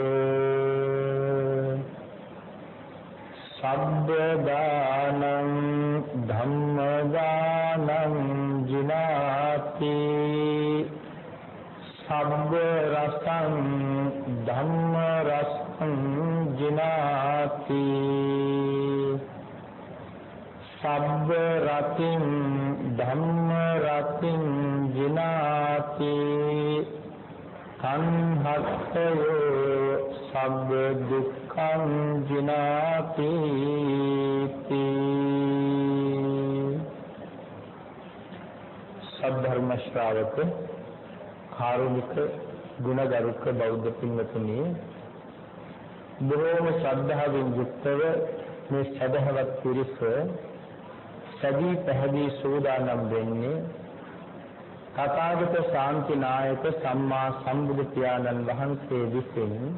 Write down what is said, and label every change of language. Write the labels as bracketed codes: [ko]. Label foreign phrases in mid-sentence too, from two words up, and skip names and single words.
[pi] සබ්බ දානං ධම්ම දානං ජිනාති සබ්බ රසං ධම්ම රසං ජිනාති සබ්බ රතින් ධම්ම රතින් ජිනාති සංහත්තයෝ සබ්බ දුක්ඛං ජිනාති [si] සද්ධර්ම ශ්‍රාවක කාරුණික ගුණගරුක බෞද්ධ පින්වතුනි බොහෝම ශ්‍රද්ධාවෙන් යුක්තව මේ සදහවත් පිරිස සදී පැහැදී සෝදානම් වෙන්නේ තථාගත ශාන්තිනායක සම්මා සම්බුදු පියාණන් වහන්සේ විසින්